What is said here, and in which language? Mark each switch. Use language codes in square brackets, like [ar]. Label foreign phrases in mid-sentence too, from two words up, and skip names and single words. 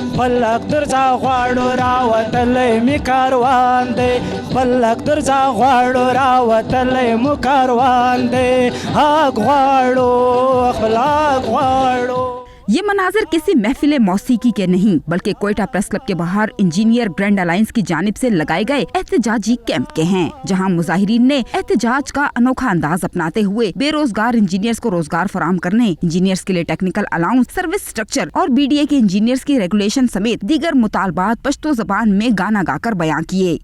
[ps] پلک درځه غواړو راوتلی می کاروان دی پلک درځه غواړو راوتلی مو کاروان دی حق غواړو خپل حق غواړو. [ur] یہ مناظر کسی محفل موسیقی کے نہیں بلکہ کوئٹہ پریس کلب کے باہر انجینئر گرینڈ الائنس کی جانب سے لگائے گئے احتجاجی کیمپ کے ہیں، جہاں مظاہرین نے احتجاج کا انوکھا انداز اپناتے ہوئے بے روزگار انجینئرز کو روزگار فراہم کرنے، انجینئرز کے لیے [en] technical allowance, service structure [ur] اور BDA کے انجینئرز کی ریگولیشن سمیت دیگر مطالبات پشتو زبان میں گانا گا کر بیان کیے.